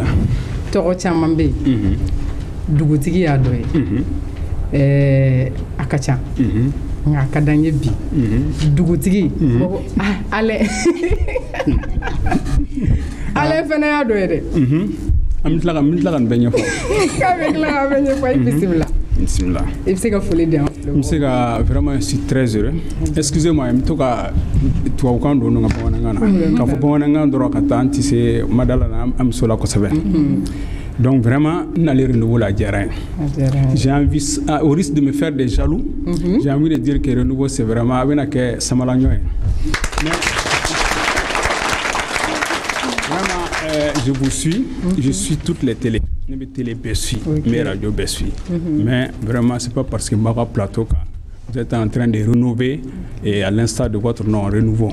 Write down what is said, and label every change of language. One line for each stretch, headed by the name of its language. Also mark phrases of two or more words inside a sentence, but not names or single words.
Bambara: tɔgɔ caman bɛ yen dugutigi y'a dɔ ye a ka ca nka a ka d'an ye bi dugutigi ale fana y'a dɔ ye dɛ an bɛ tila ka nin bɛɛ ɲɛfɔ k'a bɛ tila ka bɛɛ ɲɛfɔ i bisimila bisimila i bɛ se ka foli di yan n bɛ se ka
French: vraiment je suis très heureux excusez-moi
Bambara: n bɛ to ka tubabukan don ka bamanankan na k'a fɔ bamanankan dɔrɔn ka taa an tɛ se madala la an bɛ so la kosɛbɛ
French: donc vraiment n'allez renouveau
Bambara: la diyara n ye
French: j'ai envie au risque de me faire des jaloux j'ai envie de dire que renouveau c'est vraiment
Bambara: a bɛna kɛ samalaɲɔ ye
French: je vous suis, je suis toutes les télés. Je suis télé suis, mes radios suis. Mais vraiment, ce n'est pas parce que Mara Plateau, vous êtes en train de renouveler et à l'instar de votre nom, renouveau.